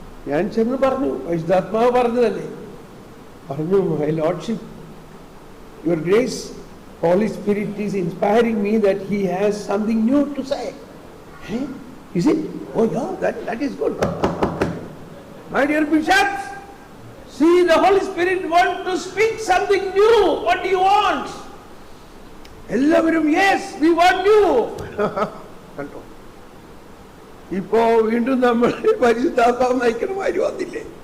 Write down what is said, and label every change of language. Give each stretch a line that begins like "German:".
Malayalam: ഞാൻ ചെന്ന് പറഞ്ഞു, പരിശുദ്ധാത്മാവ് പറഞ്ഞതല്ലേ. പറഞ്ഞു,
English: My lordship, your grace, Holy Spirit is inspiring me that he has something new to say. Hey, is it? Oh yeah, that is good. My dear bishops, see, the Holy Spirit wants to speak something new. What do you want?
Malayalam: എല്ലാവരും
English: yes, we want you.
Malayalam: കണ്ടോ, ഇപ്പോ വീണ്ടും നമ്മൾ പരിശുദ്ധാത്മാവ് നയിക്കണ മാതിരി വന്നില്ലേ?